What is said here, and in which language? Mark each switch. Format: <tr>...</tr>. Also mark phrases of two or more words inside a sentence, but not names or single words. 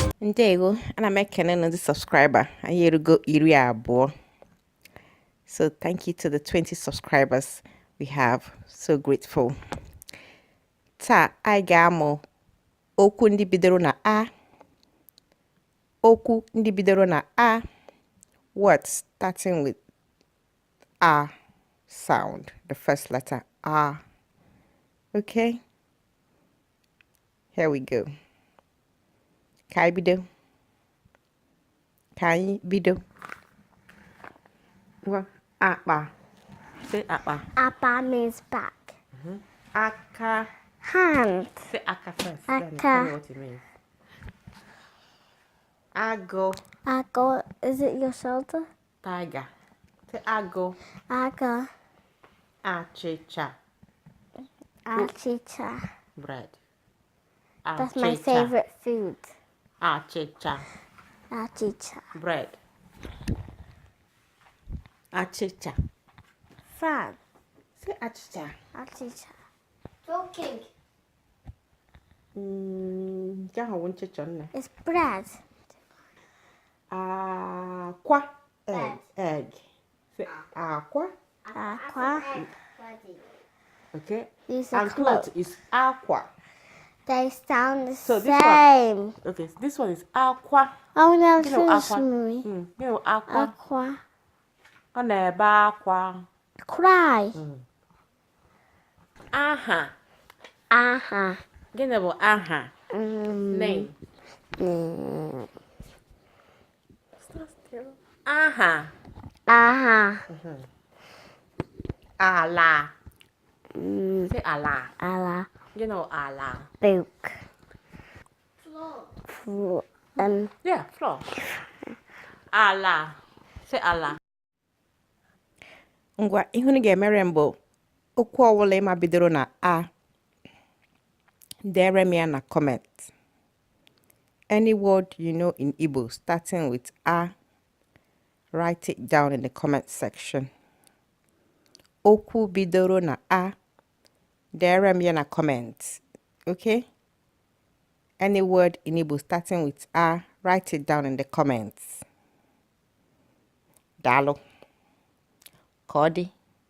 <ig>Ndewo, ana m ekene ndị subscriber. Anyị erugo 20.</ig> <en>So thank you to the 20 subscribers we have. So grateful.</en> <ig>Taa anyị ga-amụ okwu ndị bidoro na a. Okwu ndị bidoro na a.</ig> <en>Words starting with a sound. The first letter a. Okay? Here we go.</en> <ig>Ka anyị bido. Ka anyị bido. Akpa.</ig> <en>Say Akpa. Akpa means back.</en> <ig>Aka.</ig> <en>Hand. Say Aka first.</en> <ig>Aka.</ig> <en>Then tell me what it means.</en> <ig>Ago.</ig> <en>Ago. Is it your shoulder? Tiger. Say Ago.</en> <ig>Aga. Achịcha. Achịcha.</ig> <en>Bread. That's my</en> <ig>Achịcha.</ig> <en>favorite food.</en> <ig>Achịcha. Achịcha.</ig> <en>Bread. Achịcha. Fan. Say Achịcha.</en> <ig>Achịcha.</ig> <en>Talking. It's bread.</en> <ig>Akwa. Egg.</ig> <en>Say Akwa. Aqua. Okay. These are And cloth is Akwa. They sound the So same. Okay, so this one is Akwa. Oh no, You know finish Akwa? me. You know Akwa? Aqua.</en> <ig>Na-ebe Akwa.</ig> <en>Cry.</en> <ig>Aha. Aha. Gịnị bụ aha? Name.</ig> <en>Stop still.</en> <ig>Aha. Aha. Ala. Say ala. Ala.</ig> <en>You know ala. Book. Floor. Yeah, floor. Ala. Say ala.</en> <ig>Ngwa, ihe unu ga-emere mbụ okwu ọwụla ịma bidoro na a. Dere m ya na comment.</ig> <en>Any word you know in Igbo starting with a, write it down in the comment section.</en> <ig>Okwu bidoro na a. Dere m ya na comment. Okay?</ig> <en>Any word in Igbo starting with a, write it down in the comments.</en> <ig>Dalo. Ka ọ dị.</ig>